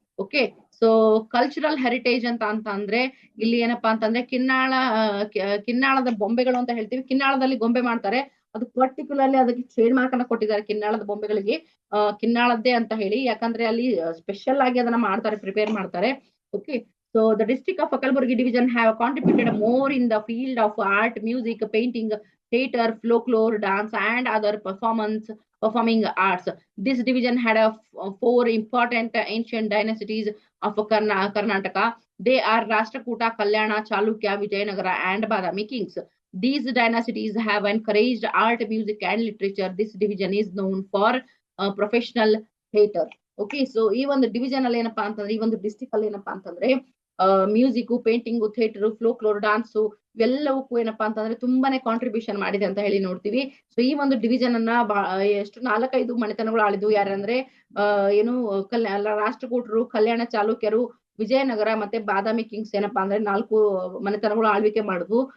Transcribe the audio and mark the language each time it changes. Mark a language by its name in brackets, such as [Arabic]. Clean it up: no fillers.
[Kannada] Okay, so cultural heritage ಅಂತ ಅಂದ್ರೆ ಇಲ್ಲಿ ಏನಪ್ಪಾ ಅಂತಂದ್ರೆ ಕಿನ್ನಾಳದ ಬೊಂಬೆಗಳು ಅಂತ ಹೇಳ್ತೀವಿ. ಕಿನ್ನಾಳದಲ್ಲಿ ಗೊಂಬೆ ಮಾಡ್ತಾರೆ. ಅದು ಪರ್ಟಿಕ್ಯುಲರ್ಲಿ ಅದಕ್ಕೆ ಟ್ರೇಡ್ ಮಾರ್ಕ್ ಅನ್ನ ಕೊಟ್ಟಿದ್ದಾರೆ ಕಿನ್ನಾಳದ ಬೊಂಬೆಗಳಿಗೆ, ಕಿನ್ನಾಳದ್ದೇ ಅಂತ ಹೇಳಿ. ಯಾಕಂದ್ರೆ ಅಲ್ಲಿ ಸ್ಪೆಷಲ್ ಆಗಿ ಅದನ್ನ ಮಾಡ್ತಾರೆ, ಪ್ರಿಪೇರ್ ಮಾಡ್ತಾರೆ. [English] Okay, so the district of Kalburgi division have contributed more in the field of art, music, painting, theater, folklore, dance, and other performing arts. This division had four important ancient dynasties of Karnataka. They are Rashtrakuta, Kalyana, Chalukya, Vijayanagara, and Badami kings. These dynasties have encouraged art, music, and literature. This division is known for professional theater. [Kannada] Okay, so ಈ ಒಂದು division ಅಲ್ಲಿ ಏನಪ್ಪಾ ಅಂತಂದ್ರೆ, ಈ ಒಂದು district ಅಲ್ಲಿ ಏನಪ್ಪಾ ಅಂತಂದ್ರೆ ಮ್ಯೂಸಿಕ್, ಪೇಂಟಿಂಗ್, ಥಿಯೇಟರ್, ಫ್ಲೋಕ್ಲೋರ್, ಡಾನ್ಸು ಇವೆಲ್ಲವಕ್ಕೂ ಏನಪ್ಪಾ ಅಂತಂದ್ರೆ ತುಂಬಾನೇ ಕಾಂಟ್ರಿಬ್ಯೂಷನ್ ಮಾಡಿದೆ ಅಂತ ಹೇಳಿ ನೋಡ್ತೀವಿ. ಸೊ ಈ ಒಂದು ಡಿವಿಷನ್ ಅನ್ನ ಎಷ್ಟು 4-5 ಮನೆತನಗಳು ಆಳಿದ್ವು. ಯಾರಂದ್ರೆ ಏನು ರಾಷ್ಟ್ರಕೂಟರು, ಕಲ್ಯಾಣ ಚಾಲುಕ್ಯರು, ವಿಜಯನಗರ ಮತ್ತೆ ಬಾದಾಮಿ ಕಿಂಗ್ಸ್ ಏನಪ್ಪಾ ಅಂದ್ರೆ 4 ಮನೆತನಗಳು ಆಳ್ವಿಕೆ ಮಾಡಿದ್ವು.